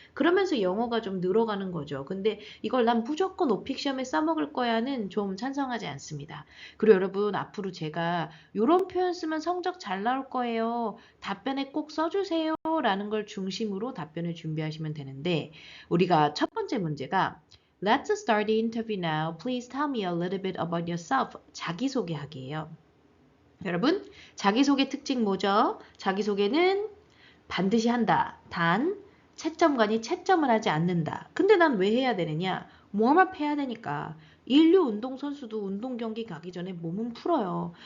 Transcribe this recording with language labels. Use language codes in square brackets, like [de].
[ko] 그러면서 영어가 좀 늘어가는 거죠. 근데 이걸 난 무조건 오픽 시험에 써먹을 거야는 좀 찬성하지 않습니다. 그리고 여러분 앞으로 제가 이런 표현 쓰면 성적 잘 나올 거예요. 답변에 꼭 써주세요. 라는 걸 중심으로 답변을 준비하시면 되는데 우리가 첫 번째 문제가 [en] Let's start the interview now. Please tell me a little bit about yourself. [ko] 자기소개하기예요. 여러분, 자기소개 특징 뭐죠? 자기소개는 반드시 한다. 단, 채점관이 채점을 하지 않는다. 근데 난 왜 해야 되느냐? 웜업 해야 되니까. 인류 운동선수도 운동 경기 가기 전에 몸은 풀어요.